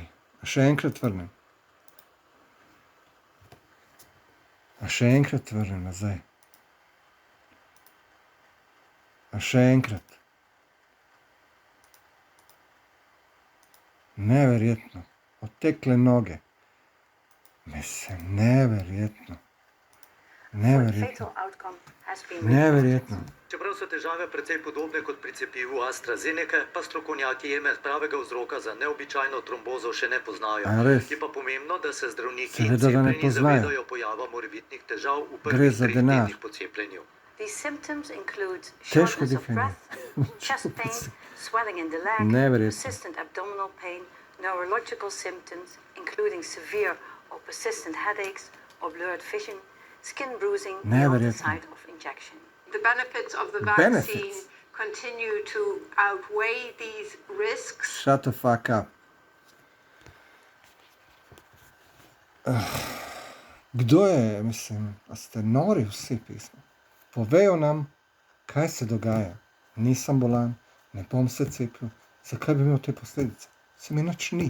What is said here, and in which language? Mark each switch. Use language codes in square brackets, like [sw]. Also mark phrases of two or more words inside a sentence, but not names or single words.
[sl] A še enkrat vrnem. Nazaj. A še enkrat. Neverjetno. Otekle noge. Mislim, neverjetno. [en] Fatal outcome has been reported. [sl] Neverjetno. Čeprav so težave precej podobne kot pri cepivu AstraZeneca, pa strokovnjaki jeme pravega vzroka za neobičajno trombozo še ne poznajo. A res? Je pa pomembno, da se zdravniki in Seveda, da ne cepljeni poznajo. zavedajo pojava morebitnih težav v Gre prvih za 3 denar. tednih po cepljenju. [en] These symptoms include [sl] Težko [en] shortness of [sl] dihanje. [en] breath, chest pain, swelling in the leg, [sl] Neverjetno. [en] persistent abdominal pain, neurological symptoms, including severe or persistent headaches or blurred vision, skin bruising beyond the [sl] Neverjetno. [en] site of injection. The benefits of the Benefits. vaccine continue to outweigh these risks. Shut the fuck up. [sl] Kdo je, mislim, a ste nori vsi pismo? Povejo nam, kaj se dogaja. Nisem bolan, ne bom se cepil. Zakaj bi imel te posledice? Se mi nič ni.